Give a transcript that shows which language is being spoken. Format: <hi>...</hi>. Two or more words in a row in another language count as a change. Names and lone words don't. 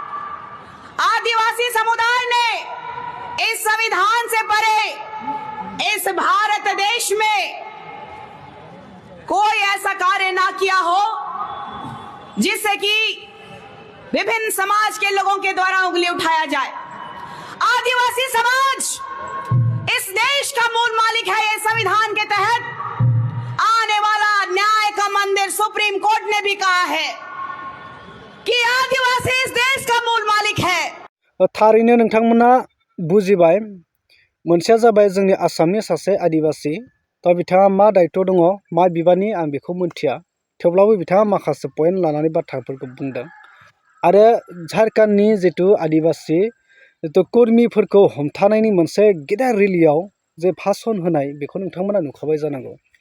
<hi>आदिवासी समुदाय ने इस संविधान से परे इस भारत देश में कोई ऐसा कार्य ना किया हो जिससे कि विभिन्न समाज के लोगों के द्वारा उंगली उठाया जाए। आदिवासी समाज इस देश का मूल मालिक है। ये संविधान के तहत आने वाला न्याय का मंदिर सुप्रीम कोर्ट ने भी कहा है कि आदिवासी इस देश का मूल मालिक है।</hi> <brx>थारैनो नोंथांमोना बुजिबाय मोनसेया जाबाय जोंनि आसामनि सासे आदिवासी दा बिथाङा मा दायित्व दङ मा बिबाननि आं बेखौ मिन्थिया थेवब्लाबो बिथाङा माखासे पइन्ट लानानै बाथ्राफोरखौ बुंदों आरो झारखन्डनि जितु आदिवासी जितु कर्मिफोरखौ हमथानायनि मोनसे गेदेर रेलियाव जे भाषण होनाय बेखौ नोंथांमोना नुखाबाय जानांगौ।</brx>